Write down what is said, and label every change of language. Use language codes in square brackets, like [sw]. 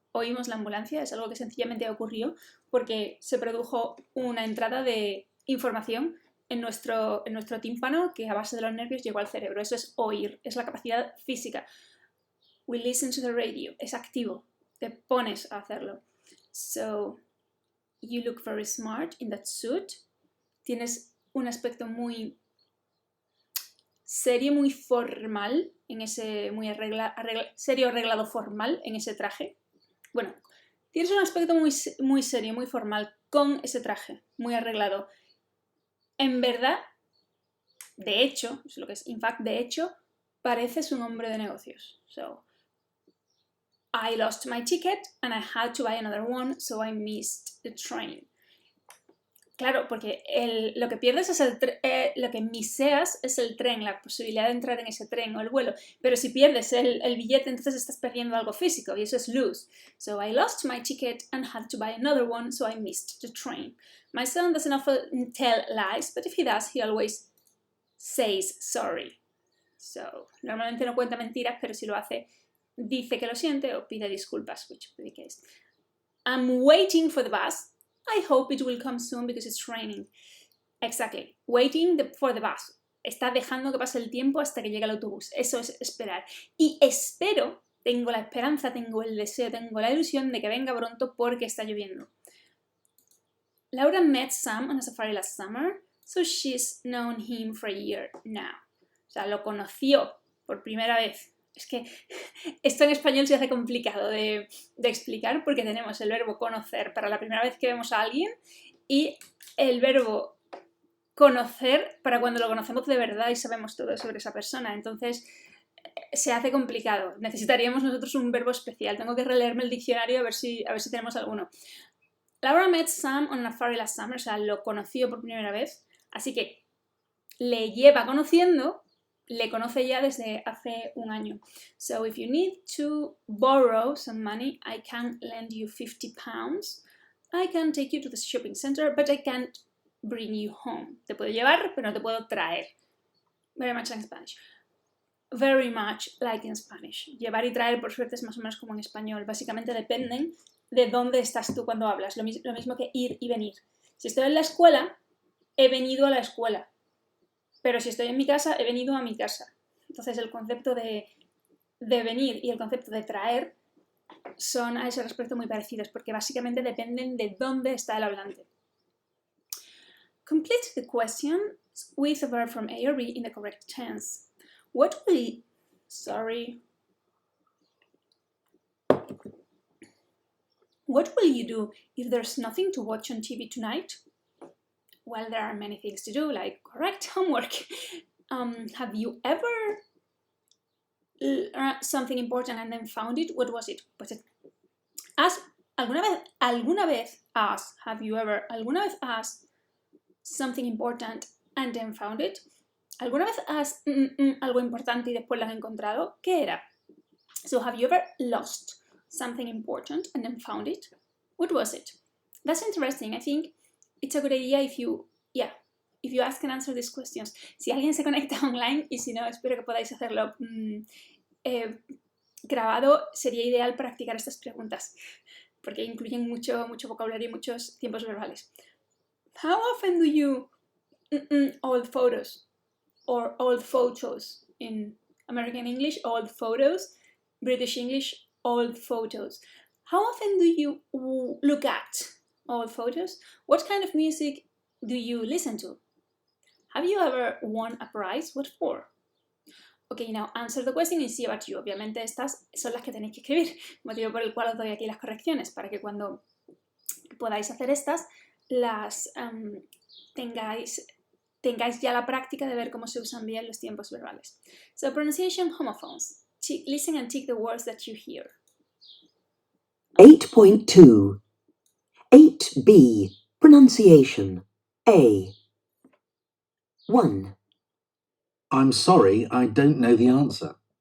[es] Oímos la ambulancia, es algo que sencillamente ocurrió porque se produjo una entrada de información en nuestro tímpano que a base de los nervios llegó al cerebro. Eso es oír, es la capacidad física. [en] We listen to the radio, [es] es activo, te pones a hacerlo. [en] So, you look very smart in that suit. [es] Tienes un aspecto muy serio, muy formal, en ese serio arreglado formal en ese traje. Bueno, tienes un aspecto muy serio, muy formal con ese traje, muy arreglado. En verdad, de hecho, es lo que es, [en] in fact, [es] de hecho, pareces un hombre de negocios. [en] So, I lost my ticket and I had to buy another one, so I missed the train. [es] Claro, porque lo que pierdes es lo que miseas es el tren, la posibilidad de entrar en ese tren o el vuelo. Pero si pierdes el billete, entonces estás perdiendo algo físico y eso es lose. [en] So I lost my ticket and had to buy another one, so I missed the train. My son doesn't often tell lies, but if he does, he always says sorry. [es] So, normalmente no cuenta mentiras, pero si lo hace, dice que lo siente o pide disculpas, [en] which would be the case. I'm waiting for the bus. I hope it will come soon because it's raining. Exactly. Waiting for the bus. [es] Está dejando que pase el tiempo hasta que llegue el autobús. Eso es esperar. Y espero, tengo la esperanza, tengo el deseo, tengo la ilusión de que venga pronto porque está lloviendo. [en] Laura met Sam on a safari last summer, so she's known him for a year now. [es] O sea, lo conoció por primera vez. Es que esto en español se hace complicado de explicar porque tenemos el verbo conocer para la primera vez que vemos a alguien y el verbo conocer para cuando lo conocemos de verdad y sabemos todo sobre esa persona. Entonces se hace complicado. Necesitaríamos nosotros un verbo especial. Tengo que releerme el diccionario a ver si tenemos alguno. [en] Laura met Sam on a fairy last summer, [es] o sea, lo conoció por primera vez, así que le lleva conociendo, le conoce ya desde hace un año. [en] So if you need to borrow some money, I can lend you £50. I can take you to the shopping center, but I can't bring you home. [es] Te puedo llevar, pero no te puedo traer. [en] Very much like Spanish. Very much like in Spanish. [es] Llevar y traer, por suerte, es más o menos como en español. Básicamente dependen de dónde estás tú cuando hablas. Lo mismo que ir y venir. Si estoy en la escuela, he venido a la escuela. Pero si estoy en mi casa, he venido a mi casa. Entonces el concepto de venir y el concepto de traer son a ese respecto muy parecidos, porque básicamente dependen de dónde está el hablante. [en] Complete the question with a verb from A or B in the correct tense. What will you do if there's nothing to watch on TV tonight? Well, there are many things to do, like correct homework. Have you ever learned something important and then found it? What was it? [es] ¿Alguna vez [en] have you ever [es] alguna vez [en] asked something important and then found it? [es] ¿Alguna vez has algo importante y después lo has encontrado? ¿Qué era? [en] So have you ever lost something important and then found it? What was it? That's interesting. I think it's a good idea if you ask and answer these questions. [es] Si alguien se conecta online, y si no, espero que podáis hacerlo grabado, sería ideal practicar estas preguntas, porque incluyen mucho vocabulario y muchos tiempos verbales. [en] How often do you old photos? Or old photos in American English, old photos, British English, old photos. How often do you look at old photos? What kind of music do you listen to? Have you ever won a prize? What for? Okay, now answer the question and see about you. [es] Obviamente estas son las que tenéis que escribir, motivo por el cual os doy aquí las correcciones, para que cuando podáis hacer estas, las tengáis ya la práctica de ver cómo se usan bien los tiempos verbales. [en] So, pronunciation homophones. Listen and tick the words that you hear. 8.2. 8b. Pronunciation. A. 1. I'm sorry, I don't know the answer.